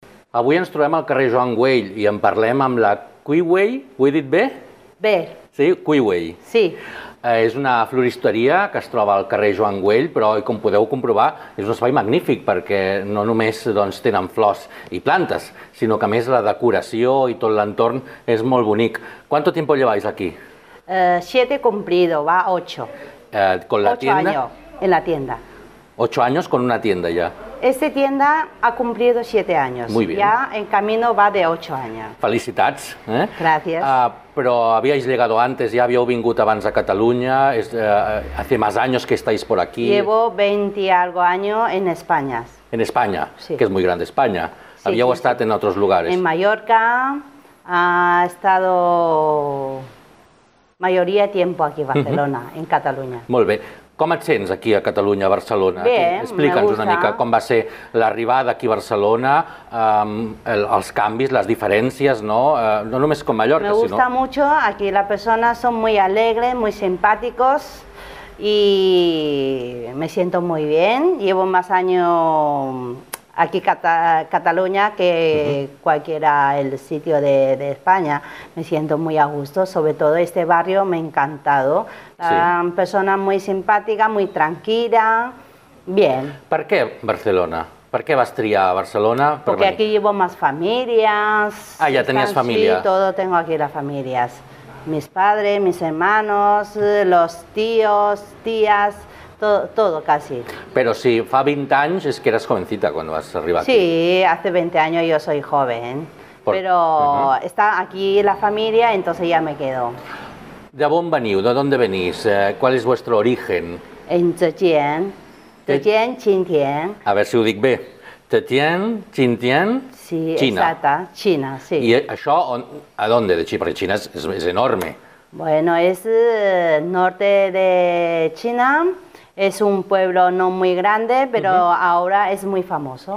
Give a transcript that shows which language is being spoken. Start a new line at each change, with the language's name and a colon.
Catalan: Avui ens trobem al carrer Joan Güell i en parlem amb la Cuiway, ho he dit bé? Bé. Sí, Cuiway. Sí. És una floristeria que es troba al carrer Joan Güell, però com podeu comprovar és un espai magnífic perquè no només tenen flors i plantes, sinó que a més la decoració i tot l'entorn és molt bonic.
Spanish: ¿Cuánto tiempo lleváis aquí? 7 cumplido, va 8. ¿Con la tienda? años en la tienda. 8 años con una tienda ya. Esta tienda ha cumplido 7 años. Muy bien. Ya en camino va de 8 años.
Catalan: Felicitats.
Spanish: Gracias. Pero habíais llegado antes, ya
Catalan: habíeu vingut abans
Spanish: a Cataluña, hace más años que estáis por aquí. Llevo 20 y algo años en España. En España, sí. Que es muy grande España. Sí,
Catalan: Habíeu estat
Spanish: en otros lugares. En Mallorca, ha estado mayoría de tiempo aquí en Barcelona, en Cataluña.
Catalan: Molt bé. Com et sents aquí a Catalunya, a Barcelona? Bé, explica'ns una mica com va ser l'arribada aquí a Barcelona, els canvis, les diferències, no? No només com Mallorca,
Spanish: Me gusta mucho, aquí las personas son muy alegres, muy simpáticos y me siento muy bien. Llevo más años aquí en Cataluña que cualquiera el sitio de España. Me siento muy a gusto, sobre todo este barrio me ha encantado. Sí. Personas muy simpáticas, muy tranquilas, bien.
Catalan: Per què Barcelona? Per què vas triar Barcelona?
Spanish: Porque aquí llevo más familias. Ah, ya tenías familia. Sí, todo tengo aquí las familias. Mis padres, mis hermanos, los tíos, tías, todo casi.
Catalan: Pero si fa 20 anys és que eres jovencita quan vas arribar aquí.
Spanish: Sí, hace 20 años yo soy joven, pero está aquí la familia, entonces ya me quedo.
Catalan: ¿De on veniu?
Spanish: ¿De dónde venís? ¿Cuál es vuestro origen? En Zhejiang, Qingtian. A ver
Catalan: si ho dic bé. Zhejiang, Qingtian,
Spanish: Sí, China. exacta, China, sí.
Catalan: I això,
Spanish: a dónde de
Catalan: Xina? Perquè Xina és enorme.
Spanish: Bueno, es norte de China, es un pueblo no muy grande, pero ahora es muy famoso.